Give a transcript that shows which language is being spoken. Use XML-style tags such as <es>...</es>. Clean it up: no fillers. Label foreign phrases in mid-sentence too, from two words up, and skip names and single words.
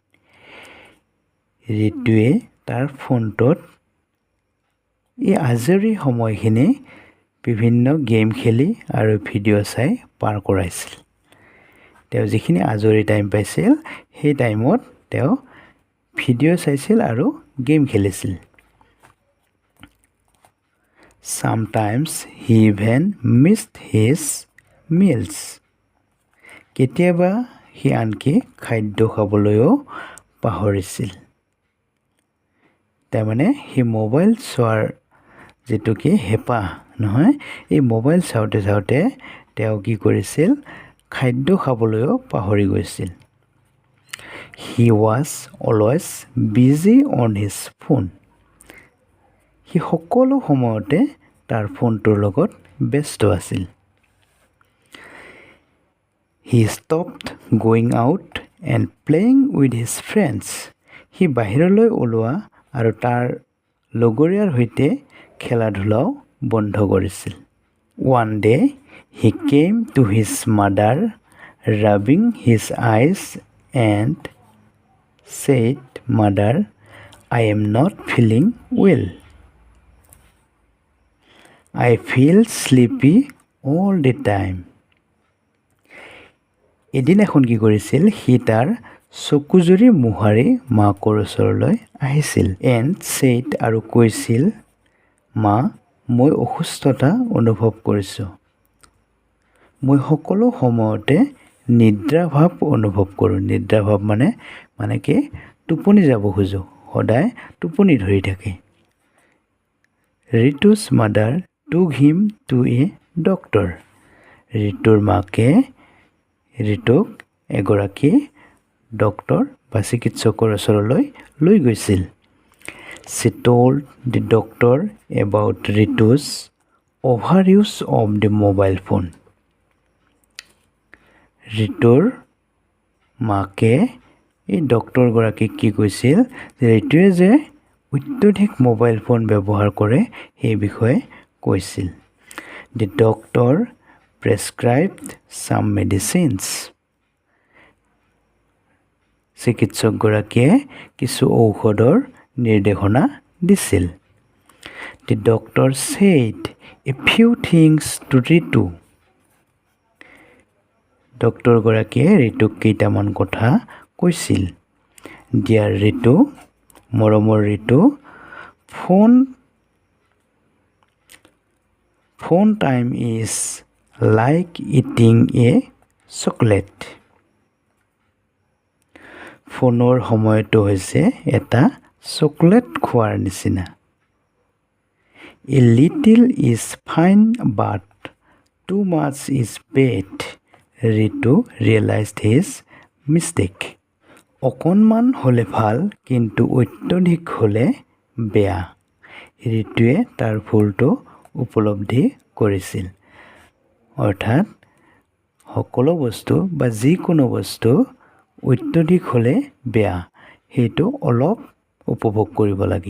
<as>ঋতুৱে তাৰ ফোনটোত এই আজৰি সময়খিনি বিভিন্ন গেম খেলি আৰু ভিডিঅ' চাই পাৰ কৰাইছিল। তেওঁ যিখিনি আজৰি টাইম পাইছিল সেই টাইমত তেওঁ ভিডিঅ' চাইছিল আৰু গেম খেলিছিল।</as> <en>Sometimes he even missed his meals.</en> <as>কেতিয়াবা সি আনকি খাদ্য খাবলৈও পাহৰিছিল। তাৰমানে সি মোবাইল চোৱাৰ যিটো কি হেঁপাহ নহয়, এই মোবাইল চাওঁতে তেওঁ কি কৰিছিল? খাদ্য খাবলৈও পাহৰি গৈছিল।</as> <en>He was always busy on his phone.</en> <as>সি সকলো সময়তে তাৰ ফোনটোৰ লগত ব্যস্ত আছিল.</as> <en>He stopped going out and playing with his friends.</en> <as>সি বাহিৰলৈ ওলোৱা আৰু তাৰ লগৰীয়াৰ সৈতে খেলা ধূলাও বন্ধ কৰিছিল.</as> <en>One day he came to his mother, rubbing his eyes and said, "Mother, I am not feeling well. I feel sleepy all the time."</en> <as>এদিন এখন কি কৰিছিল, সি তাৰ চকুজুৰি মোহাৰি মাকৰ ওচৰলৈ আহিছিল.</as> <en>and said</en> <as>আৰু কৈছিল, মা, মই অসুস্থতা অনুভৱ কৰিছোঁ. মই সকলো সময়তে নিদ্ৰাভাৱ অনুভৱ কৰোঁ. নিদ্ৰাভাৱ মানে কি টোপনি যাব খোজোঁ, সদায় টোপনি ধৰি থাকে.</as> <en>ৰিতু's mother took him to a doctor.</en> <as>ৰিতুৰ মাকে ৰিতুক এগৰাকী ডক্তৰ বা চিকিৎসকৰ ওচৰলৈ লৈ গৈছিল.</as> <en>She told the doctor about Ritu's overuse of the mobile phone.</en> <as>ৰিতুৰ মাকে এই ডক্তৰগৰাকীক কি কৈছিল, যে ৰিতুৱে যে অত্যধিক মোবাইল ফোন ব্যৱহাৰ কৰে সেই বিষয়ে কৈছিল.</as> <en>The doctor prescribed some medicines.</en> <as>চিকিৎসকগৰাকীয়ে কিছু ঔষধৰ নিৰ্দেশনা দিছিল.</as> <en>The doctor said a few things to Ritu.</en> <as>ডক্তৰগৰাকীয়ে ৰিতুক কেইটামান কথা কৈছিল.</as> <en>Dear Ritu, মৰমৰ ৰিতু, phone time is like eating a chocolate.</en> <as>ফোনৰ সময়টো হৈছে এটা চকলেট খোৱাৰ নিচিনা.</as> <en>A little is fine but too much is bad. Ritu realized his mistake.</en> <as>অকণমান হ'লে ভাল, কিন্তু অত্যধিক হ'লে বেয়া. ৰিতুৱে তাৰ ভুলটো উপলব্ধি কৰিছিল. অৰ্থাৎ সকলো বস্তু বা যিকোনো বস্তু অত্যধিক হ'লে বেয়া, সেইটো অলপ উপভোগ কৰিব লাগে.</as>